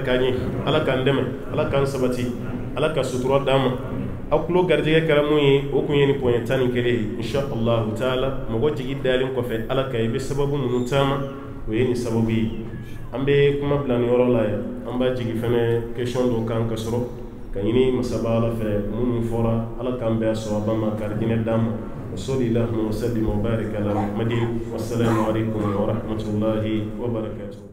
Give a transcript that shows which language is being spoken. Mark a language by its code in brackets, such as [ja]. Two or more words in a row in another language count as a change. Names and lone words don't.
[bm] k'an ye ala k'an dɛmɛ ala k'an sabati ala ka sutura d'an ma aw tulo garijɛgɛ kɛra mun ye o kun ye nin poɲɛ 11 ye [ar] إن شاء الله تعالى [bm] mɔgɔ jigi dalen kɔfɛ ala ka i bɛ sababu minnu taama o ye nin sababu ye an bɛ kuma bila nin yɔrɔ la yan an b'a jigi fɛnɛ question dɔ kan ka sɔrɔ ka ɲini masaba ala fɛ minnu fɔra ala k'an bɛɛ sawaba ma karijinɛ d'an ma [ar] وصلى اللهم وسلم وبارك على محمد والسلام عليكم ورحمة الله وبركاته